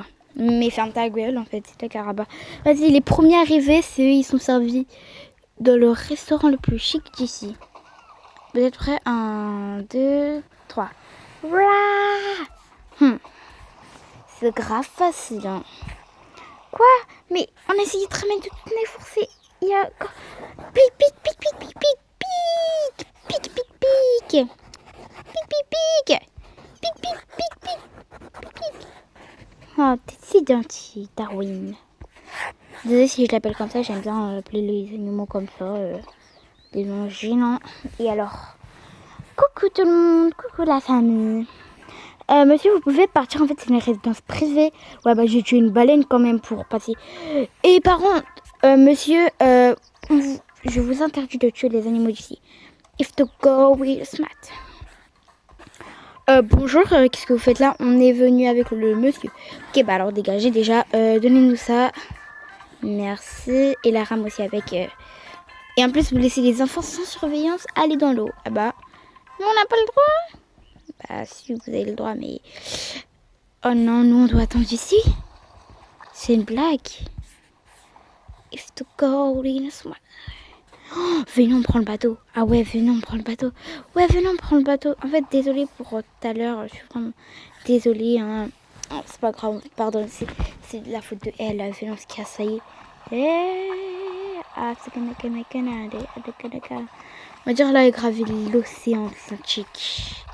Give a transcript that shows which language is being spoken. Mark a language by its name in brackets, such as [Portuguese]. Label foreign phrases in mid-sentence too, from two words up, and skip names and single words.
[French] Mais ferme ta gueule en fait, c'est ta caraba. Vas-y, les premiers arrivés, c'est eux, ils sont servis dans le restaurant le plus chic d'ici. Vous êtes prêts? 1, 2, 3. C'est grave facile. Hein. Quoi? Mais on a essayé de te ramener toutes les forcées. Il y a... Pic, pic, pic, pic, pic, pic, pic. Pic, pic, pic. Pic, pic, pic. Pic, pic, pic, pic. Pic, pic. Oh, t'es si gentil, Darwin. Désolée si je l'appelle comme ça, j'aime bien appeler les animaux comme ça. Des noms gênants. Et alors, coucou tout le monde, coucou la famille. Monsieur, vous pouvez partir, en fait c'est une résidence privée. Ouais bah j'ai tué une baleine quand même pour passer. Et par contre, monsieur, je vous interdis de tuer les animaux d'ici. If to go with smart. Bonjour, qu'est-ce que vous faites là? On est venu avec le monsieur. Ok bah alors dégagez déjà, donnez-nous ça. Merci. Et la rame aussi avec... Et en plus vous laissez les enfants sans surveillance aller dans l'eau. Ah bah, nous on n'a pas le droit. Bah si, vous avez le droit, mais... Oh non, nous on doit attendre ici. C'est une blague. If to go in a small... Oh, venez, on prend le bateau. Ah ouais, venez, on prend le bateau. Ouais, venez, on prend le bateau. En fait, désolée pour tout à l'heure. Je suis vraiment désolée. Hein. Oh, c'est pas grave, pardon. C'est de la faute de elle. Venez, on se casse, ça y est. On va dire là, il gravé l'océan Atlantique.